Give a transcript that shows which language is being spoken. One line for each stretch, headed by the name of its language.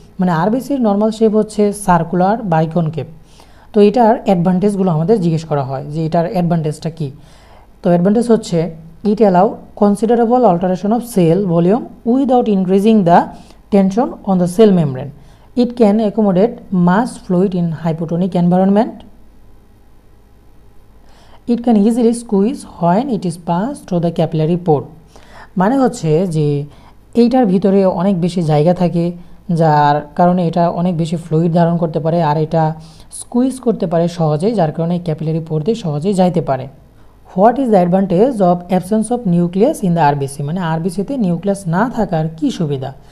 Bangla: মানে আরবিসির normal shape হচ্ছে circular বাইকনকেভ, তো এটার অ্যাডভান্টেজগুলো আমাদের জিজ্ঞেস করা হয় যে এটার অ্যাডভান্টেজটা কী। তো অ্যাডভান্টেজ হচ্ছে
English: It allow considerable alteration of cell volume without increasing the tension on the cell membrane. It can accommodate mass fluid in hypotonic environment. It can easily squeeze when it is passed through the capillary pore.
Bangla: মানে হচ্ছে যে এইটার ভিতরে অনেক বেশি জায়গা থাকে, যার কারণে এটা অনেক বেশি ফ্লুইড ধারণ করতে পারে, আর এটা স্কুইজ করতে পারে সহজেই, যার কারণে ক্যাপিলারি পোর দিয়ে সহজেই যাইতে পারে।
English: what is the advantage of absence of nucleus in the RBC,
Bangla: মানে আরবিসিতে নিউক্লিয়াস না থাকার কী সুবিধা।